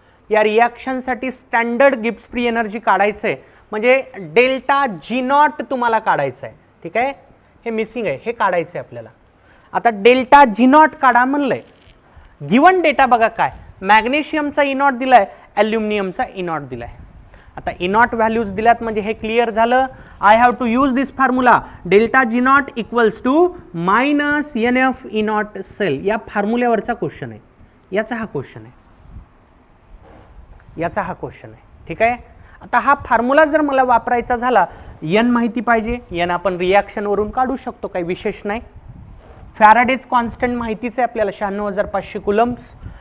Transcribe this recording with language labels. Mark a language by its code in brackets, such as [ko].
[mr] या रिॲक्शनसाठी standard Gibbs free energy काढायचं आहे, म्हणजे डेल्टा जी नॉट तुम्हाला काढायचं आहे. ठीक आहे, हे मिसिंग आहे, हे काढायचं आहे आपल्याला. आता डेल्टा जी नॉट काढा म्हणलंय, गिवन डेटा बघा काय, मॅग्नेशियमचा ई नॉट दिलाय, ॲल्युमिनियमचा ई नॉट दिलाय. आता ई नॉट व्हॅल्यूज दिल्यात म्हणजे हे क्लिअर झालं. [en] I have to use this formula, delta G naught equals to -NF E naught cell. [mr] या फॉर्म्युल्यावरचा क्वेश्चन आहे, याचा हा क्वेश्चन आहे, याचा हा क्वेश्चन आहे. ठीक आहे, आता हा फॉर्म्युला जर मला वापरायचा झाला, एन माहिती पाहिजे, एन आपण रिॲक्शन वरून काढू शकतो, काही विशेष नाही. फॅराडेज कॉन्स्टंट माहितीच आहे आपल्याला 96,500 कुलम्स.